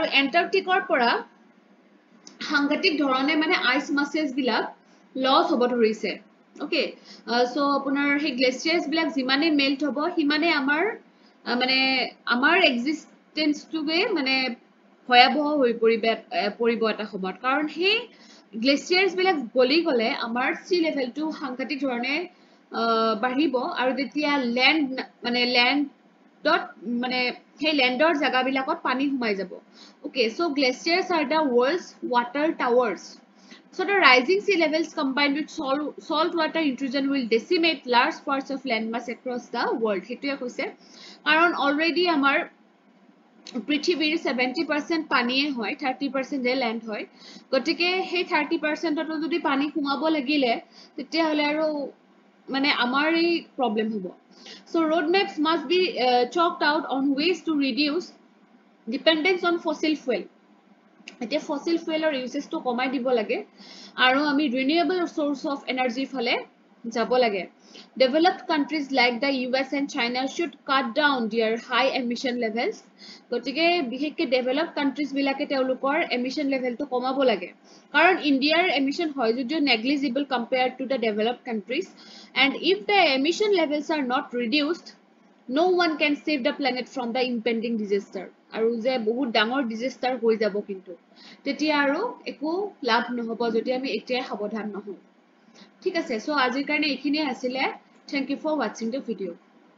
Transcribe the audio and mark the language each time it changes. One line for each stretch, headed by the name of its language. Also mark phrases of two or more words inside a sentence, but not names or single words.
Assamese: এন্টাৰ্কটিকৰ পৰা সাংঘাতিক ধৰণে মানে
English: ice masses
Assamese: বিলাক লস হ'ব ধৰিছে
English: okay so
Assamese: আপোনাৰ হে গ্লেচিয়াৰ্স বিলাক যিমানে মেল্ট হ'ব সিমানে আমাৰ এক্সিস্টেন্সটোৱে মানে ভয়াবহ হৈ পৰিব এটা সময়ত কাৰণ হে গ্লেচিয়াৰ্স বিলাক গলি গলে আমাৰ সি লেভেলটো সাংঘাতিক ধৰণে বাঢ়িব আৰু তেতিয়া লেণ্ডত মানে সেই লেণ্ডৰ জাগাবিলাকত পানী সোমাই যাব
English: okay so glaciers are the world's water towers so the rising sea levels combined with salt water intrusion will decimate large parts of landmass across the world
Assamese: হেতুয়ে কৈছে কাৰণ already আমাৰ পৃথিৱীৰ 70% পানীয়ে হয় 30% ল্যান্ড হয় গতিকে সেই 30% তো যদি পানী সোমাব লাগিলে তেতিয়া হলে আৰু মানে আমাৰ এই প্ৰবলেম হ'ব
English: so roadmaps must be chalked out on ways to reduce dependence on fossil fuel এতিয়া fossil fuelৰ uses to
Assamese: কমাই দিব লাগে আৰু আমি
English: renewable source of energy
Assamese: ফলে যাব লাগে
English: developed countries like the US and China should cut down their high emission levels
Assamese: গতিকে বিশেষকৈ
English: developed countries
Assamese: বিলাকে তেওঁলোকৰ
English: emission level
Assamese: to কমাব লাগে কাৰণ ইণ্ডিয়াৰ
English: emission
Assamese: হয় যদিও
English: negligible compared to the developed countries and if the emission levels are not reduced no one can save the planet from the impending disaster
Assamese: আৰু যে বহুত ডাঙৰ
English: disaster
Assamese: হৈ যাব কিন্তু তেতিয়া আৰু একো লাভ নহব যদি আমি এতিয়া সাৱধান নহওঁ ঠিক আছে সো আজিৰ কাৰণে এইখিনিয়ে আছিল
English: thank you for watching the video